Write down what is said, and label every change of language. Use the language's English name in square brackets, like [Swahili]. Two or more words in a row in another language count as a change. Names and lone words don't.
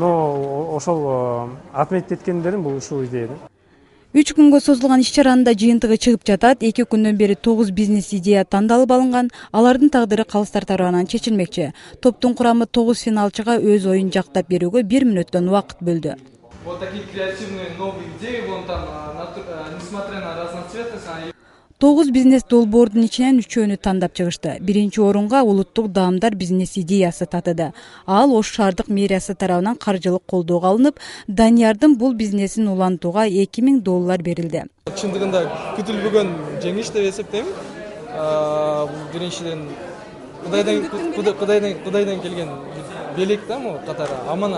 [Kyrgyz] Но ошол отметить эткендерим бул ушул идея. 3 күнгө созулган иш-чаранын да жыйынтыгы чыгып жатат. 2 күндөн бери 9 бизнес идея тандалып алынган. Алардын тагдыры калыстар тарабынан чечилмекчи. Топтун курамы 9 финалчыга өз оюн жактап берүүгө 1 мүнөттөн убакыт бөлдү. [Russian] Вот такие креативные новые идеи, вон там, несмотря на разноцветность, они... [Kyrgyz] 9 бизнес долбоордун ичинен 3-өөнү тандап чыгышты. Биринчи орунга улуттук даамдар бизнес идеясы татыды. Ал Ош шаардык мэриясы тарабынан каржылык колдоого алынып, Даниярдын бул бизнесин улантууга $2000 берилди. Чындыгында күтүлбөгөн жеңиш деп эсептейм. Биринчиден Кудайдан келген белек да, могу катары аманат.